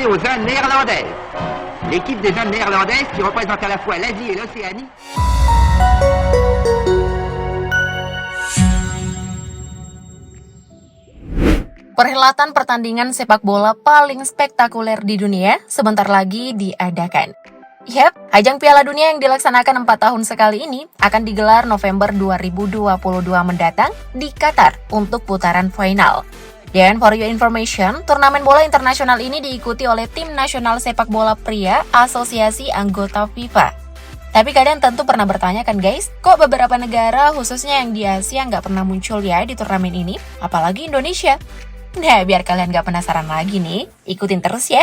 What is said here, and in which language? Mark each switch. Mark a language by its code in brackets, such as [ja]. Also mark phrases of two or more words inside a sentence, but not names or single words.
[fr] aux Indes néerlandaises. L'équipe des Indes néerlandaises qui représente à la fois l'Asie et l'Océanie. [id] Perhelatan pertandingan sepak bola paling spektakuler di dunia sebentar lagi diadakan. Yap, ajang Piala Dunia yang dilaksanakan 4 tahun sekali ini akan digelar November 2022 mendatang di Qatar untuk putaran final. Dan [en] for your information, [id] turnamen bola internasional ini diikuti oleh tim nasional sepak bola pria asosiasi anggota FIFA. Tapi kalian tentu pernah bertanya kan guys, kok beberapa negara khususnya yang di Asia nggak pernah muncul ya di turnamen ini, apalagi Indonesia? Nah, biar kalian nggak penasaran lagi nih, ikutin terus ya.